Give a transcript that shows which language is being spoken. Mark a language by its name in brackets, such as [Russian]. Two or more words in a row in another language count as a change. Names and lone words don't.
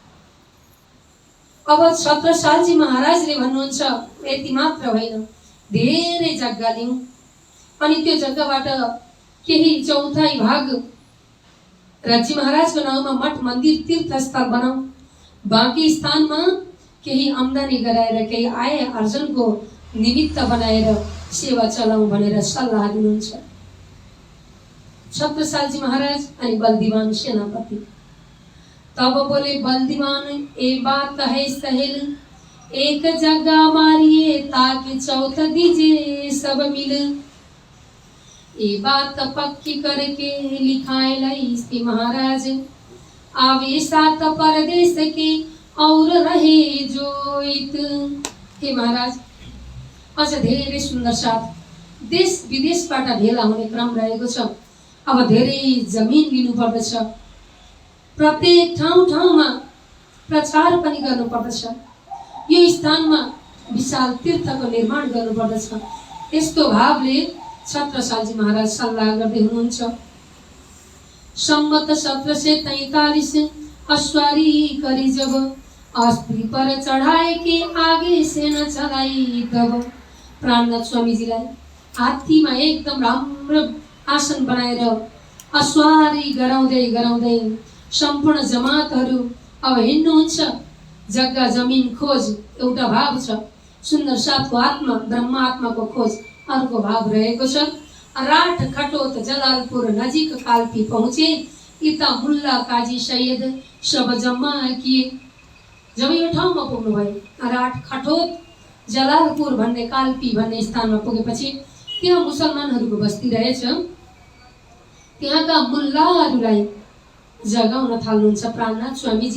[Nepali] अब छत्रसालजी महाराजले भन्नुहुन्छ यति मात्र होइन, धेरै जग्गा लिउँ अनि त्यो जग्गाबाट केही चौथाइ भाग राज्य महाराजको नाउँमा मठ मन्दिर तीर्थस्थल बनाऊ, बाँकी स्थानमा केही आम्दानी गराएर केही आय आर्जनको निमित्त बनाएर सेवा चलाऊ भनेर सल्लाह दिनुहुन्छ छत्रसालजी महाराज अनि बलदीवान सेनापति। [Hindi] तब बोले बलदीवान, ए बात है सहेल, एक जगह मारिए ताकि चौथ दीजिए सब मिल। ये बात पक्की करके लिखाए लाई महाराज, आवे सात परदेश के और रहे जो इत। [Nepali] हे महाराज, अझ धेरै सुन्दर साथ देश विदेशबाट भेला हुने क्रम रहेको छ। अब धेरै जमिन लिनु पर्दछ, प्रत्येक ठाउँ ठाउँमा प्रचार पनि गर्नु पर्दछ, यो स्थानमा विशाल तीर्थको निर्माण गर्नु पर्दछ। यस्तो भावले छत्रसालजी महाराज सल्लाह गर्दै हुनुहुन्छ। [Hindi] सम्मत 1743 अश्वारी करी जब, अस्त्री पर चढ़ाए के आगे से न चलाई तब। [Nepali] प्राणनाथ स्वामीजीलाई हात्तीमा एकदम राम्रो आसन बनाएर अश्वारी गराउँदै गराउँदै सम्पूर्ण जमातहरू अब हिँड्नुहुन्छ। जग्गा जमिन खोज एउटा भाव छ, सुन्दर साथको आत्मा ब्रह्म आत्माको खोज अर्को भाव रहेको छ। [Hindi] राठ खटोत जलालपुर नजिक काल्पी पहुँचे, इता मुल्ला काजी सैयद सब जम्मा किए। [Nepali] जब यो ठाउँमा पुग्नुभयो राठ खटोत जलालपुर भन्ने काल्पी भन्ने स्थानमा पुगेपछि त्यहाँ मुसलमानहरूको बस्ती रहेछ। त्यहाँका मुल्लाहरूलाई जगाउन थाल्नुहुन्छ प्राणनाथ स्वामीजी।